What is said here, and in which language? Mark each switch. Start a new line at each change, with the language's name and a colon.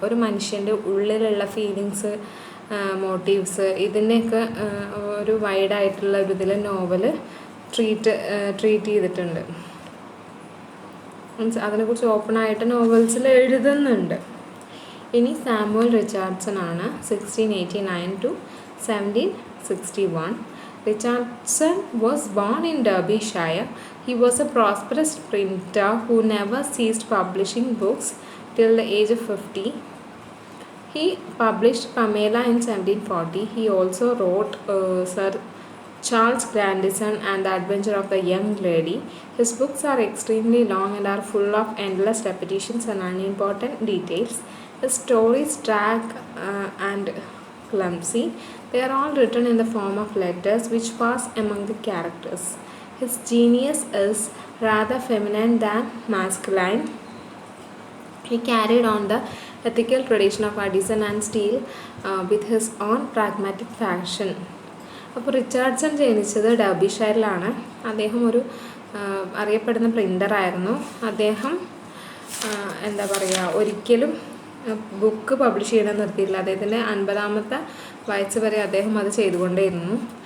Malayalam: ഒരു മനുഷ്യൻ്റെ ഉള്ളിലുള്ള ഫീലിങ്സ്, മോട്ടീവ്സ്, ഇതിനെയൊക്കെ ഒരു വൈഡായിട്ടുള്ള ഒരു ഇതിൽ നോവൽ ട്രീറ്റ് ചെയ്തിട്ടുണ്ട്. മീൻസ് അതിനെക്കുറിച്ച് ഓപ്പണായിട്ട് നോവൽസിൽ എഴുതുന്നുണ്ട്. ഇനി സാമുവൽ റിച്ചാർഡ്സൺ ആണ് 1689 to 1761.
English: Richardson was born in Derbyshire. He was a prosperous printer who never ceased publishing books till the age of 50. He published Pamela in 1740. He also wrote Sir Charles Grandison and The Adventure of the Young Lady. His books are extremely long and are full of endless repetitions and unimportant details. His stories drag and clumsy. They are all written in the form of letters which pass among the characters. His genius is rather feminine than masculine. He carried on the ethical tradition of Addison and Steele with his own pragmatic fashion.
Malayalam: അപ്പോൾ Richardson ജനിച്ചത് ഡർബിഷയറിലാണ്. അദ്ദേഹം ഒരു അറിയപ്പെടുന്ന പ്രിൻ്ററായിരുന്നു. അദ്ദേഹം എന്താ പറയുക, ഒരിക്കലും book publish ചെയ്യണം നിർത്തിയില്ല. അദ്ദേഹത്തിൻ്റെ 50ാമത്തെ വയസ്സ് വരെ അദ്ദേഹം അത് ചെയ്തുകൊണ്ടേയിരുന്നു.